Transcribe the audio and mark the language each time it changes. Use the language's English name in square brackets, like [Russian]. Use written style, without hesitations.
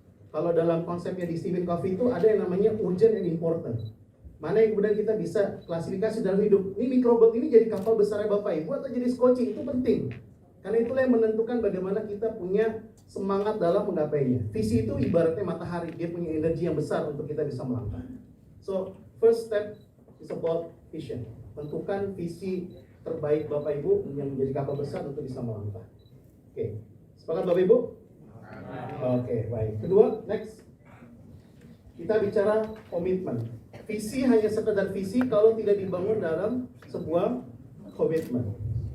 [Indonesian] Kalau dalam konsepnya di Stephen Covey itu ada yang namanya [English] urgent and important. [Indonesian] Mana yang kemudian kita bisa klasifikasi dalam hidup. Ini Microgold ini jadi kapal besarnya Bapak Ibu atau jadi sekoci, itu penting. Karena itulah yang menentukan bagaimana kita punya semangat dalam menggapainya. Visi itu ibaratnya matahari, dia punya energi yang besar untuk kita bisa melangkah. [English] So, first step is about vision. [Indonesian] Tentukan visi terbaik Bapak Ibu yang menjadi kapal besar untuk bisa melangkah. Oke, sepakat Bapak Ibu? Oke, baik. Kedua, next. Kita bicara komitmen. Visi hanya sekedar visi kalau tidak dibangun dalam sebuah komitmen.